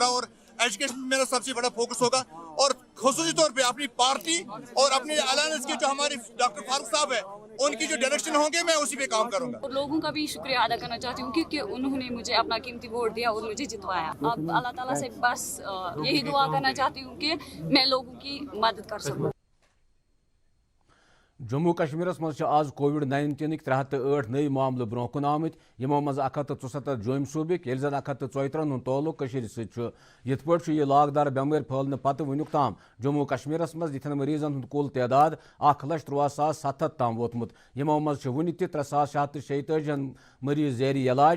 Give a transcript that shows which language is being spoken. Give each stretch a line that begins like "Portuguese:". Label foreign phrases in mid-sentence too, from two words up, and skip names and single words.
Urdu: اور ایجوکیشن میرا سب سے بڑا فوکس ہوگا، اور خصوصی طور پہ اپنی پارٹی اور اپنے الائنس کے جو ہمارے ڈاکٹر فاروق صاحب ہیں ان کی جو ڈائریکشن ہوں گے میں اسی پہ کام کروں گا. اور لوگوں کا بھی شکریہ ادا کرنا چاہتی ہوں کیونکہ انہوں نے مجھے اپنا قیمتی ووٹ دیا اور مجھے جتوایا. اب اللہ تعالیٰ سے بس یہی دعا کرنا چاہتی ہوں کہ میں لوگوں کی مدد کر سکوں.
Kashmiri: جموں کشمیر مز آز COVID-19 308 نئی معاملہ برہ کن آمت، یمو مز 174 جوم صوبک، یل زن 134 ہند تعلق ست. یت پہ یہ لاگدار بیمار پھیلنے پتہ ونیک تام جموں کشمیر مز یتھن مریضن ہند کل تعداد 1,63,700 تام ووتمت، یمو مز ون تہ 3,646 مریض زیر علاج.